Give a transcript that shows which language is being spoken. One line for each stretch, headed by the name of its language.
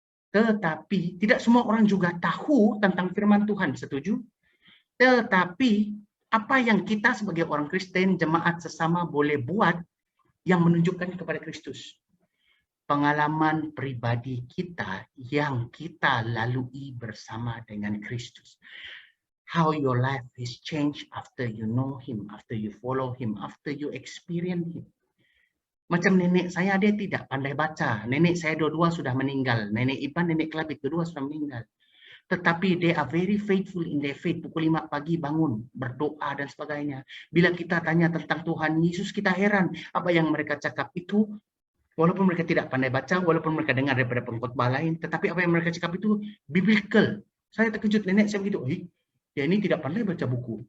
Malay: Tetapi tidak semua orang juga tahu tentang firman Tuhan. Setuju? Tetapi apa yang kita sebagai orang Kristen, jemaat sesama boleh buat yang menunjukkan kepada Kristus? Pengalaman pribadi kita yang kita lalui bersama dengan Kristus.
English: How your life is changed after you know Him, after you follow Him, after you experience Him.
Malay: Macam nenek saya, dia tidak pandai baca. Nenek saya dua-dua sudah meninggal. Nenek Iban, nenek Kelabit, dua-dua sudah meninggal. Tetapi
English: they are very faithful in their faith.
Malay: Pukul 5 pagi bangun, berdoa dan sebagainya. Bila kita tanya tentang Tuhan Yesus, kita heran apa yang mereka cakap itu. Walaupun mereka tidak pandai baca, walaupun mereka dengar daripada pengkhotbah lain, tetapi apa yang mereka cakap itu biblical. Saya terkejut, nenek saya begitu. Ya ini tidak pandai baca buku.